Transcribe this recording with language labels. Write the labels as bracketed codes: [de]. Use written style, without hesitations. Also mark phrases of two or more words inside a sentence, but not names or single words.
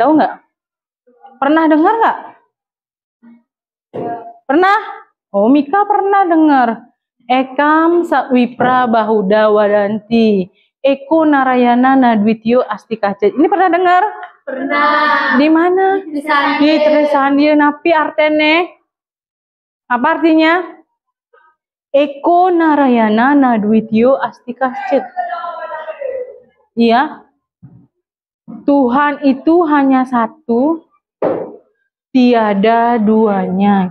[id] Tahu nggak? Pernah dengar nggak? Pernah? Oh, Mika pernah dengar. [sa] Ekam Wipra Bahuda Wadanti. Eko Narayana Nadwityo Astikacet. [id] Ini pernah dengar? Pernah. Di mana? Di Trisandi. [ban] Napi artene? [id] Apa artinya? [sa] Eko Narayana Nadwityo Astikacet. [id] Iya. Tuhan itu hanya satu, tiada duanya.